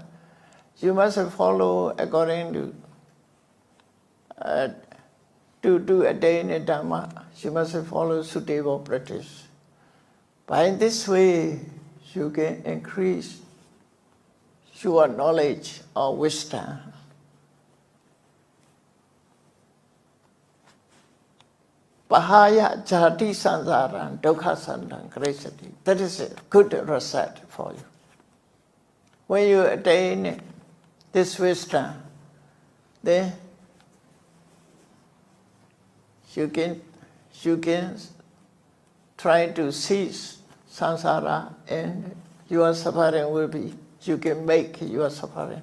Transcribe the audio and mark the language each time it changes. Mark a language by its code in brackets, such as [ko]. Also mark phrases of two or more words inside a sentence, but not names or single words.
[en] You must follow according to attain a Dhamma. You must follow suitable practice. By this way, you can increase your knowledge or wisdom. [pi] Pahaya jati sansaran dukkha sandang krisati. [en] That is a good recipe for you. When you attain this wisdom, then you can try to cease samsara and your suffering will be, you can make your suffering.